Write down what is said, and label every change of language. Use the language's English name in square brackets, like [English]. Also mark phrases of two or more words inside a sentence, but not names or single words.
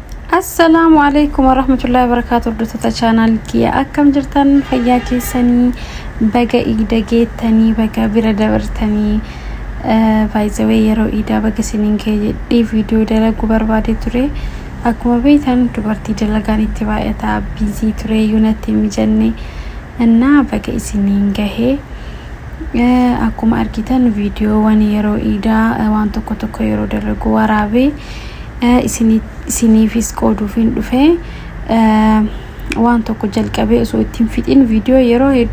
[Arabic] السلام عليكم ورحمة الله وبركاته. [Oromo] Dhota channel kiya akkam jirtan fayyaa keessanii baga iida geettanii baga bira dabartanii [English] by the way [Oromo] yeroo iida baga sinin kee jedhee video dalagu barbaade ture akkuma beektan dubartii dalagaan itti baay'ata busy ture unit mijanne እና baga isinin gahee akkuma argitan video wan yeroo iida waan tokko yeroo dalagu waraabe isiniifis qooduufin dhufe waan tokko jalqabee osoo ittiin fixin video yeroo hedduu